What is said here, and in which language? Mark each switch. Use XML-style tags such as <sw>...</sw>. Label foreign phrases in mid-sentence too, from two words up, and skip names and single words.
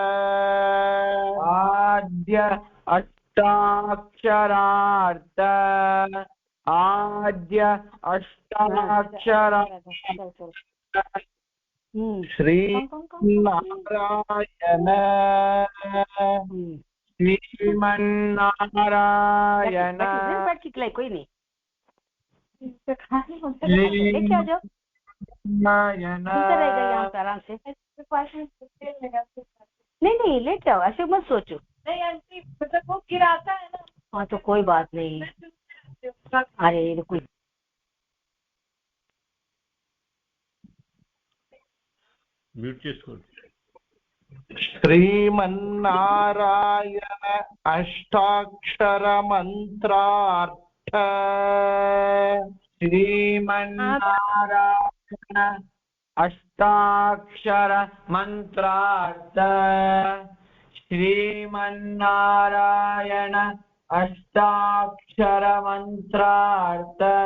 <sa>ಆದ್ಯ ಅಷ್ಟಾಕ್ಷರಾರ್ಥ ಆದ್ಯ ಅಷ್ಟಾಕ್ಷರ ಶ್ರೀನಾರಾಯಣ श्रीमन्नारायण</sa> <hi>कोई नहीं नारायण रहेगा यहाँ पे आराम से। नहीं लेट जाओ, ऐसे मत सोचो। नहीं आंटी मतलब वो गिराता है ना। हाँ तो कोई बात नहीं। अरे रुको,</hi> <te>म्यूट చేసుకోండి.</te> <sa>श्रीमन्नारायण अष्टाक्षर मंत्रार्थ श्रीमन्नारायण अष्टाक्षर मंत्रार्थ श्रीमन्नारायण अष्टाक्षर मंत्रार्थ</sa>